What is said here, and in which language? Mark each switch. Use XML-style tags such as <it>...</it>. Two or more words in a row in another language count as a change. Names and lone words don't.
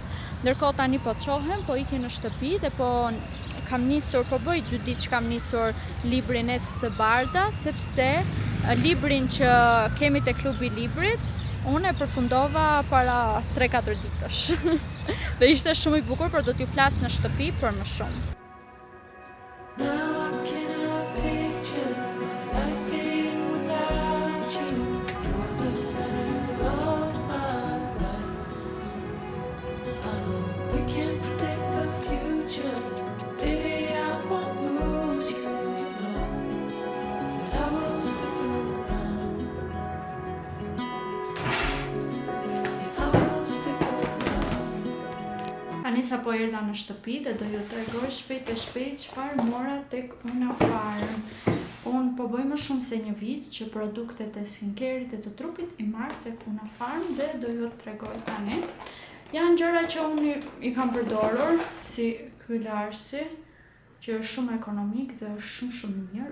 <sq>Ndërkohë tani po çohem, po ikën në shtëpi dhe po kam nisur, po bëj 2 ditë që kam nisur librin e të Barda, sepse librin që kemi te klubi i librit, unë e përfundova para 3-4 ditësh. Dhe ishte shumë i bukur, por do t'ju flas në shtëpi për më shumë.</sq> <en>now I cannot picture my life being without you. You're the center of my life. I know we can't predict the future. Baby, I won't lose you. You know that I will stick around. I will stick around.</en> <sq>Tani sa po erdha në shtëpi dhe do ju tregoj shpejt e shpejt çfarë mora tek Una Farm. Unë po bëj më shumë se një vit që produktet e skincare-it e të trupit I marr tek Una Farm dhe do ju të tregoj tani. Janë gjëra që unë I kam përdorur, si ky larsi, që është shumë ekonomik dhe është shumë I mirë.</sq>